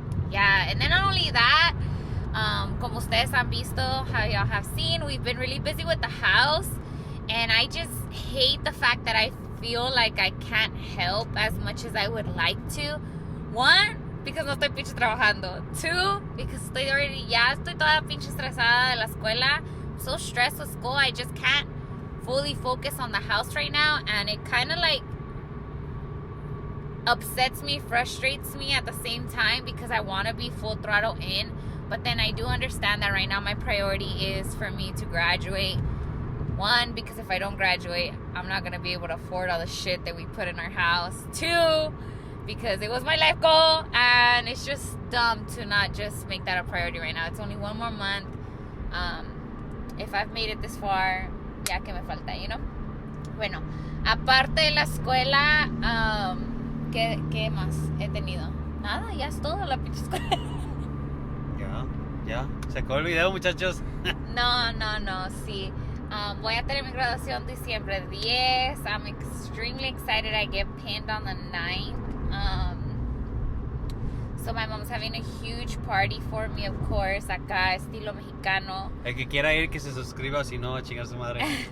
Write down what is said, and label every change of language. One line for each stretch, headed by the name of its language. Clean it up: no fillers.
English: Yeah, and then not only that,
Spanish: como ustedes han visto,
English: how y'all have seen, we've been really busy with the house. And I just hate the fact that I feel like I can't help as much as I would like to.
Spanish: 1, because no estoy pinche trabajando. 2, because estoy toda pinche estresada de la escuela.
English: I'm so stressed with school, I just can't fully focus on the house right now. And it kind of like upsets me, frustrates me at the same time because I want to be full throttle in. But then I do understand that right now my priority is for me to graduate. 1, because if I don't graduate, I'm not going to be able to afford all the shit that we put in our house. 2, because it was my life goal, and it's just dumb to not just make that a priority right now. It's only 1 more month. If I've made it this far,
Spanish: ya que me falta,
English: you know?
Spanish: Bueno, aparte de la escuela, ¿qué más he tenido? Nada, ya es todo la pinche escuela. Ya, se acabó el video, muchachos. No, sí. Voy a tener mi graduación diciembre 10.
English: I'm extremely excited. I get pinned on the 9th. So my mom's having a huge party for me, of course,
Spanish: acá, estilo mexicano. El que quiera ir, que se suscriba, si no, a chingar su madre.